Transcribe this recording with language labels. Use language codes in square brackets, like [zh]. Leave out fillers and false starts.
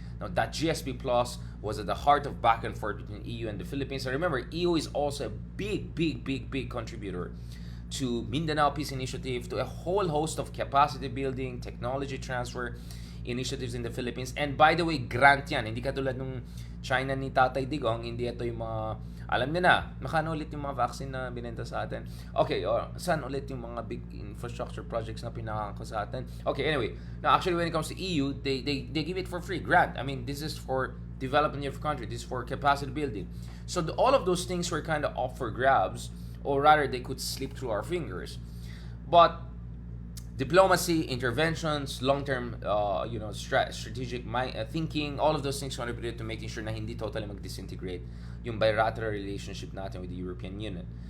[en] Now that GSP Plus was at the heart of back and forth between EU and the Philippines. And remember, EU is also a big contributor to Mindanao Peace Initiative, to a whole host of capacity building, technology transfer initiatives in the Philippines. And by the way, [tl] grant yan. Hindi katulad nung China ni Tatay Digong, hindi ito yung mga, alam niyo na, makano ulit yung mga vaccine na binenta sa atin. Okay, saan ulit yung mga [en] big infrastructure projects [tl] na pinakako sa atin? [en] Okay, anyway, now actually when it comes to EU, they give it for free, grant. I mean, this is for development of your country, this is for capacity building. So all of those things were kind of up for grabs, or rather they could slip through our fingers. But diplomacy, interventions, long-term, strategic thinking, all of those things contributed to making sure [tl] na hindi totally mag-disintegrate yung [en] bilateral relationship natin with the European Union.